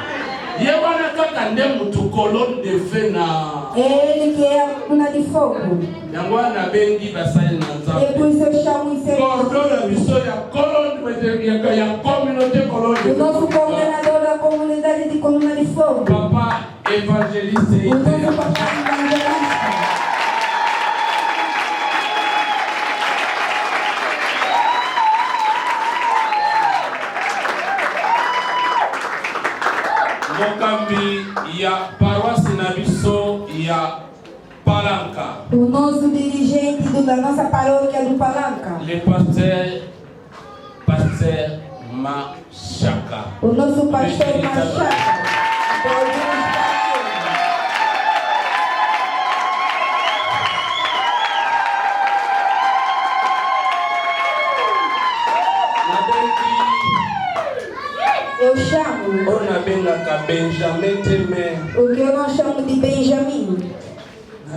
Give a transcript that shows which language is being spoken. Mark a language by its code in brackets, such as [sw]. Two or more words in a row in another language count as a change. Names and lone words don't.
[pt] Ele que é a coluna de fogo. E por isso eu chamo em seu o nosso coordenador da comunidade de coluna de fogo. Papa evangelista. O nosso papai evangelista. [ln] Mokambi ya paroisse Nabiso ya Palanca. [pt] O nosso dirigente da nossa paróquia do Palanca. [fr] Le pasteur Machaka. [pt] O nosso pastor Machaka. Eu chamo o que eu não chamo de Benjamin.